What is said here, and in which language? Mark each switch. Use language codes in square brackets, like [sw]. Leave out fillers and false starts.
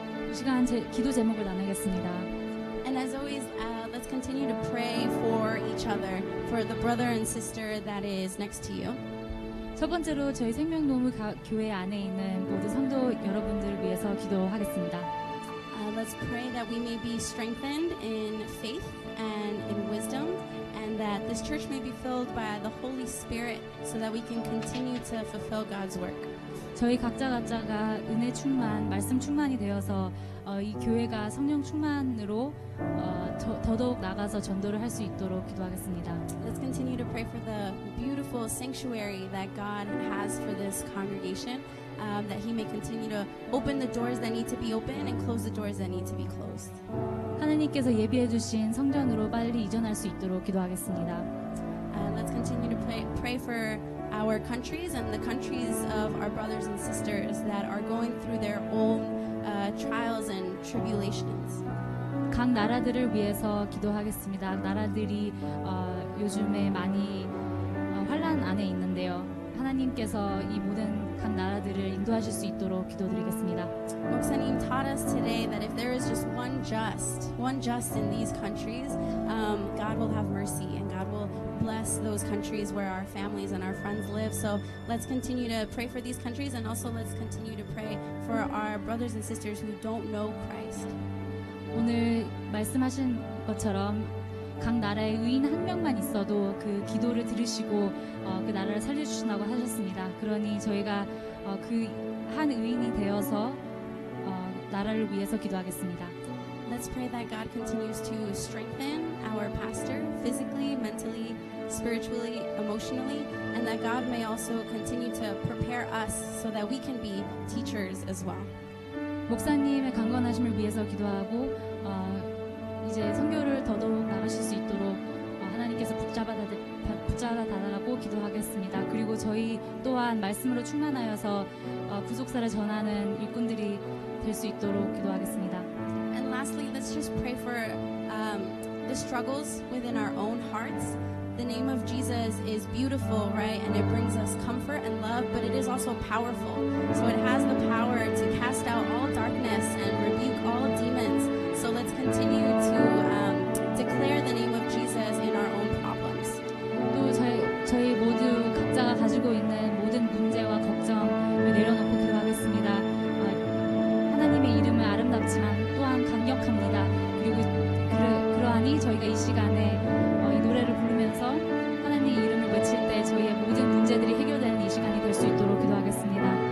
[ko] 이 시간 기도 제목을 나누겠습니다. [en] And as always, let's continue to pray for each other, for the brother and sister that is next to you. [ko] 첫 번째로 저희 생명노무 교회 안에 있는 모든 성도 여러분들을 위해서 기도하겠습니다. [en] Let's pray that we may be strengthened in faith and in wisdom, and that this church may be filled by the Holy Spirit so that we can continue to fulfill God's work. [ko] 저희 각자가 은혜 충만, 말씀 충만이 되어서 이 교회가 성령 충만으로 더더욱 나가서 전도를 할 수 있도록 기도하겠습니다. [en] Let's continue to pray for the beautiful sanctuary that God has for this congregation, that He may continue to open the doors that need to be open and close the doors that need to be closed. [ko] 하나님께서 예비해 주신 성전으로 빨리 이전할 수 있도록 기도하겠습니다. [en] Let's continue to pray for our countries and the countries of our brothers and sisters that are going through their own trials and tribulations. [ko] 각 나라들을 위해서 기도하겠습니다. 나라들이 요즘에 많이 환난 안에 있는데요. 하나님께서 이 모든 각 나라들을 인도하실 수 있도록 기도드리겠습니다. [en] Moksanim taught us today that if there is just one just in these countries, God will have mercy and God will bless those countries where our families and our friends live. So let's continue to pray for these countries, and also let's continue to pray for our brothers and sisters who don't know Christ. [ko] 오늘 말씀하신 것처럼 각 나라의 의인 한 명만 있어도 그 기도를 들으시고 그 나라를 살려주신다고 하셨습니다. 그러니 저희가 그 한 의인이 되어서 나라를 위해서 기도하겠습니다. [en] Let's pray that God continues to strengthen our pastor physically, mentally, spiritually, emotionally, and that God may also continue to prepare us so that we can be teachers as well. [ko] 목사님의 강건하심을 위해서 기도하고 이제 선교를 더더욱 나가실 수 있도록 하나님께서 붙잡아달라고 기도하겠습니다. 그리고 저희 또한 말씀으로 충만하여서 구속사를 전하는 일꾼들이 될 수 있도록 기도하겠습니다. [en] And lastly, let's just pray for the struggles within our own hearts. The name of Jesus is beautiful, right? And it brings us comfort and love, but it is also powerful. So it has the power to cast out all darkness and rebuke all demons. So let's continue to declare the name of Jesus in our own problems. [ko] 또 저희 모두 각자가 가지고 있는 모든 문제와 걱정을 내려놓고 기도하겠습니다. 하나님의 이름은 아름답지만 또한 강력합니다. 그리고 그러하니 저희가 이 시간에 이 노래를 부르면서 하나님의 이름을 외칠 때 저희의 모든 문제들이 해결되는 이 시간이 될 수 있도록 기도하겠습니다.